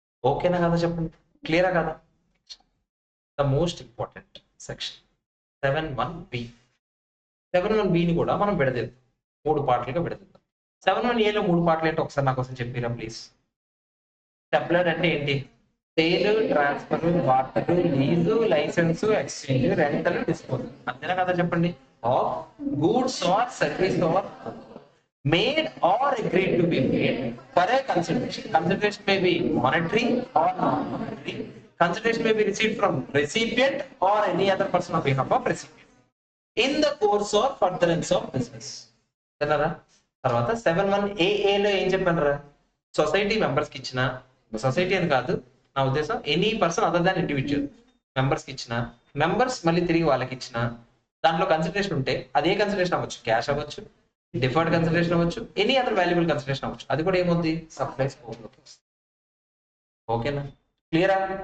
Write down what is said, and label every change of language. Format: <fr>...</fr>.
<te>ఓకేనా కదా చెప్పండి, క్లియరా కదా?</te> <en>The most important section 7(1)B.</en> <te>7(1)Bని కూడా మనం విడదీద్దాం, 3 పార్ట్లుగా విడదీద్దాం. 7(1)Aలో 3 పార్ట్లు ఏంటో ఒకసారి నా కోసం చెప్పిరా ప్లీజ్. టెంప్లర్ అంటే ఏంటి?</te> <en>Sale, transfer, వార్తలు, lease, licence, exchange, rental, disposal.</en> <te>అంతేనా కదా చెప్పండి.</te> <en>Of goods or service or made or agreed to be made for a consideration. Consideration may be monetary or non-monetary. Consideration may be received from recipient or any other person on behalf of recipient in the course or furtherance of business.</en> <te>తెలరా? తర్వాత 7(1)AA లో ఏం చెప్పారా? Society members కి ఇచ్చిన, society అని కాదు నా ఉద్దేశం,</te> <en>any person other than individual members</en> <te>కి ఇచ్చిన, మెంబర్స్ మళ్ళీ తిరిగి వాళ్ళకి ఇచ్చిన, దాంట్లో కన్సిడరేషన్ ఉంటే అదే కన్సిడరేషన్ అవ్వచ్చు, క్యాష్ అవ్వచ్చు, డిఫర్డ్ కన్సిడరేషన్ అవ్వచ్చు,</te> <en>any other valuable consideration</en> <te>అవ్వచ్చు, అది కూడా ఏమవుతుంది, సప్లై స్కోప్ లోకి వస్తుంది. ఓకేనా? క్లియరా?</te>